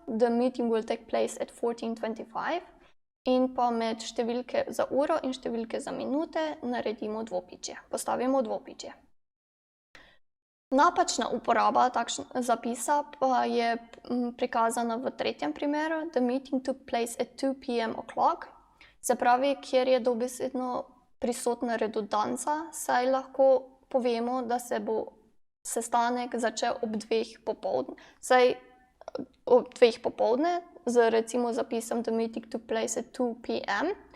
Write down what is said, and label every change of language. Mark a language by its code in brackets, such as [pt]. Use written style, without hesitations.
[en] The meeting will take place at 14:25 [sl] in pa med številke za uro in številke za minute naredimo dvopičje, postavimo dvopičje. Napačna uporaba takšnega zapisa pa je prikazana v tretjem primeru. [en] The meeting took place at 2 p.m. [sl] o'clock, se pravi, kjer je dobesedno prisotna redundanca, saj lahko povemo, da se bo sestanek začel ob 2 popoldne. Saj ob 2 popoldne z recimo zapisom [en] The meeting took place at 2 p.m.